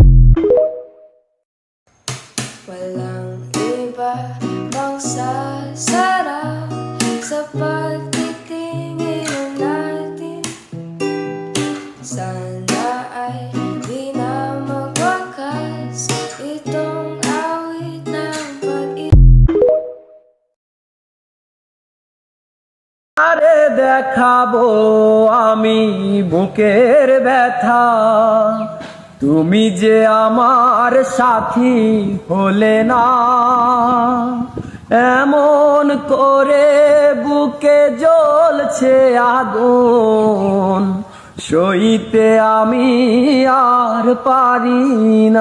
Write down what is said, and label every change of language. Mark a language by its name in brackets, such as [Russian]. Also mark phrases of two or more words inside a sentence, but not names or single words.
[Filipino] Walang iba bangsa sarap sa pagtitingin natin. Sana ay di na magwakas itong awit ng pag-ibig. [Bangla] আরে দেখাবো আমি বুকের ব্যথা, তুমি যে আমার সাথী হলে না। এমন করে বুকে জ্বলছে আগুন, সইতে আমি আর পারি না।